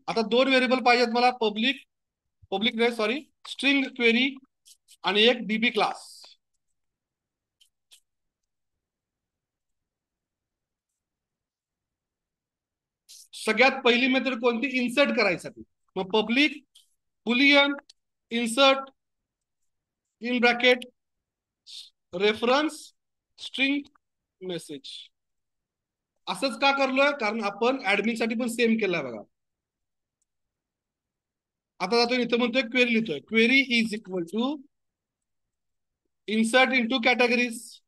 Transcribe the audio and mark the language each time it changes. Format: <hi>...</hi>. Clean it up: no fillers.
<mr>आता 2 व्हेरिएबल पाहिजेत मला, पब्लिक, पब्लिक नाही सॉरी, स्ट्रिंग क्वेरी आणि एक डीबी क्लास. सगळ्यात पहिली मेथड कोणती? इन्सर्ट करायसाठी. मग</mr> <en>Public boolean insert in bracket reference string message.</en> <mr>असंच का करलोय? कारण आपण ऍडमिन साठी पण सेम केलंय बघा. आता जातो इथं म्हणतोय क्वेरी लिहितोय,</mr> <en>Query is equal to insert into categories.</en>